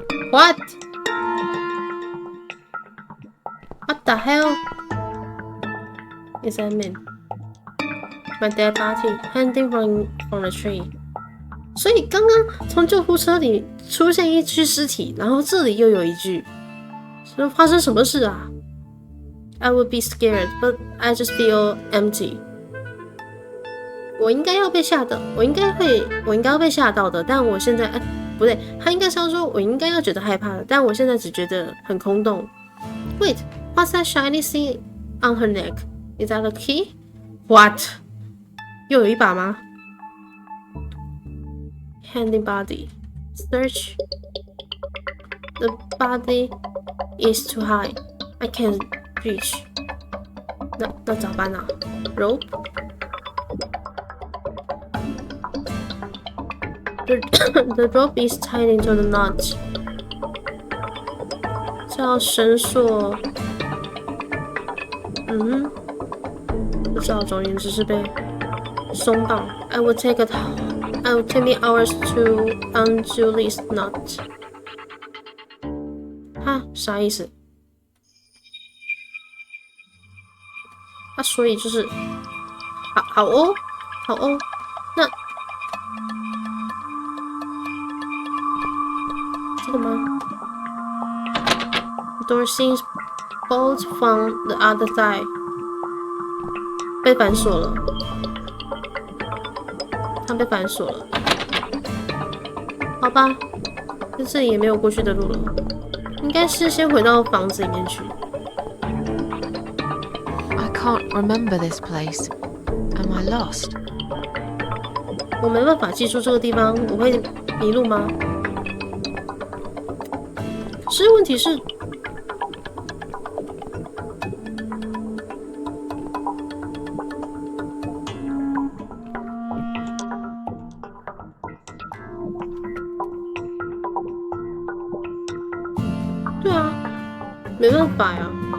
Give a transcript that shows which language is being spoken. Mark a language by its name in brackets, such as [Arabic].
[English] What the hell is that mean? My dead body hanging from the tree. [Chinese] 所以刚刚从救护车里出现一具尸体，然后这里又有一具，是发生什么事啊 ？ [English] I would be scared, but I just feel empty. [Chinese] 我应该要被吓到，我应该要被吓到的，但我现在不对，他应该是要说我应该要觉得害怕的，但我现在只觉得很空洞。 [English] Wait, what's that shiny thing on her neck? Is that a key? What? [Chinese] 又有一把吗？ [English] Handing body. Search. The body is too high. I can't reach. [Chinese] 那咋办啊 [English] ？Rope. The rope is tied into the knot. [Chinese] 叫绳索。不知道，总而言之是被松绑。 [English] I will take me hours to undo this knot. [Chinese] 哈，啥意思？所以就是好哦，那这个吗 [English] ？Door seems bolted from the other side. [Chinese] 被反锁了，它被反锁了。好吧，在这里也没有过去的路了，应该是先回到房子里面去。 [English] I can't remember this place. Am I lost? [Chinese] 我没办法记住这个地方，我会迷路吗？可是问题是，对啊，没办法呀。